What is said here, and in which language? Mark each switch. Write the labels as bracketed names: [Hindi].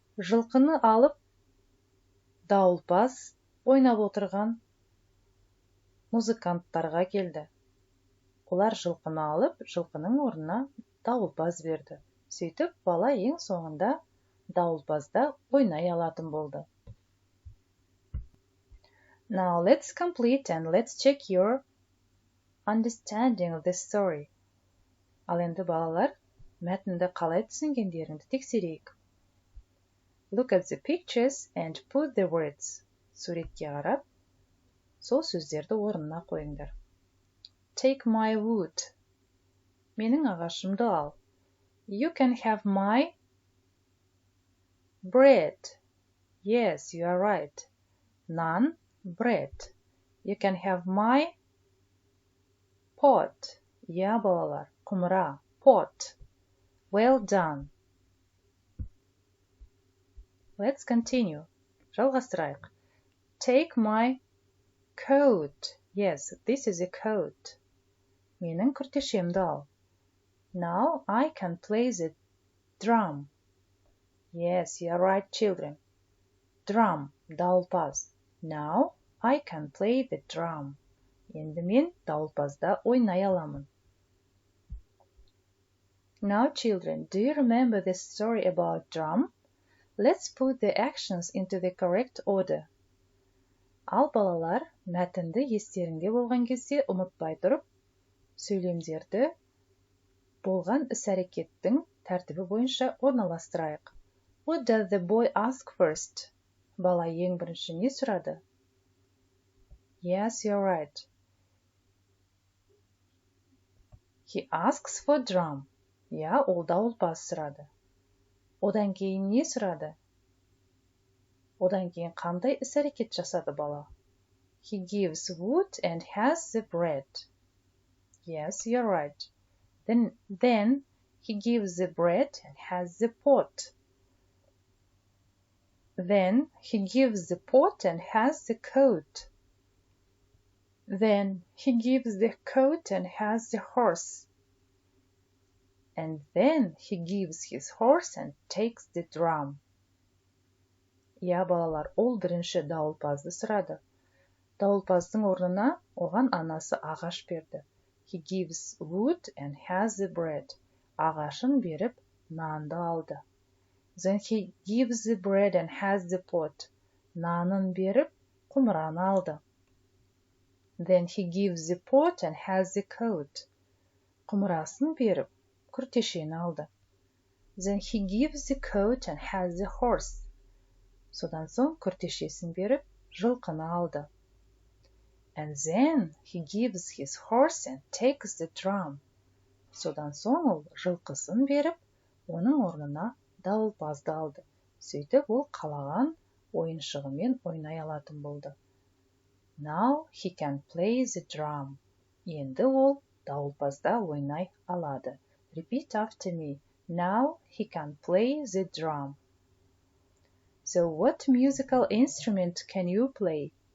[Kazakh] Жылқыны алып дауылпаз ойнап отырған музыканттарға келді. Олар жылқыны алып, жылқының орнына дауылпаз берді. Сөйтіп, бала ең соңында дауылпазда ойнай алатын болды. [English] Now let's complete and let's check your understanding of this story. [Kazakh] Ал енді балалар, мәтінді қалай түсінгендеріңді тексерейік. [English] Look at the pictures and put the words. [Kazakh] Суретке қарап, сол сөздерді орнына қойыңдар. [English] Take my wood. [Kazakh] Менің ағашымды ал. [English] You can have my bread. Yes, you are right. Naan, bread. You can have my pot. [Kazakh] Я, балалар, құмыра, pot. [English] Well done. Let's continue. [Kazakh] Жалғастырайық. [English] Take my coat. Yes, this is a coat. [Kazakh] Менің күртешемді ал. [English] Now I can play the drum. Yes, you are right, children. Drum, дауылпаз. Now I can play the drum. [Kazakh] Енді мен дауылпазда ойнай аламын. [English] Now, children, do you remember the story about drum? Let's put the actions into the correct order. [Kazakh] Ал балалар, мәтінді естеріңде болған кезде ұмытпай тұрып, сөйлемдерді болған іс-әрекеттің тәртібі бойынша орналастырайық. [English] What does the boy ask first? [Kazakh] Бала ең бірінші не сұрады? [English] Yes, you're right. He asks for drum. [Kazakh] Я, ол дауылпаз сұрады. Одан кейін не сұрады? Одан кейін қандай іс-әрекет жасады бала? [English] He gives wood and has the bread. Yes, you're right. Then he gives the bread and has the pot. Then he gives the pot and has the coat. Then he gives the coat and has the horse. And then he gives his horse and takes the drum. [Kazakh] Я, балалар, ол бірінші дауылпазды сұрады. Дауылпаздың орнына оған анасы ағаш берді. [English] He gives wood and has the bread. [Kazakh] Ағашын беріп, нанды алды. [English] Then he gives the bread and has the pot. [Kazakh] Нанын беріп, құмыраны алды. [English] Then he gives the pot and has the coat. [Kazakh] Құмырасын беріп, күртешені алды. [English] Then he gives the coat and has the horse. [Kazakh] Содан соң күртешесін беріп, жылқыны алды. [English] And then he gives his horse and takes the drum. [Kazakh] Содан соң ол жылқысын беріп, оның орнына дауылпазды алды. Сөйтіп ол қалаған ойыншығымен ойнай алатын болды. [English] Now he can play the drum. [Kazakh] Енді ол дауылпазда ойнай алады. [English] Repeat after me. Now he can play the drum. So what musical instrument can you play?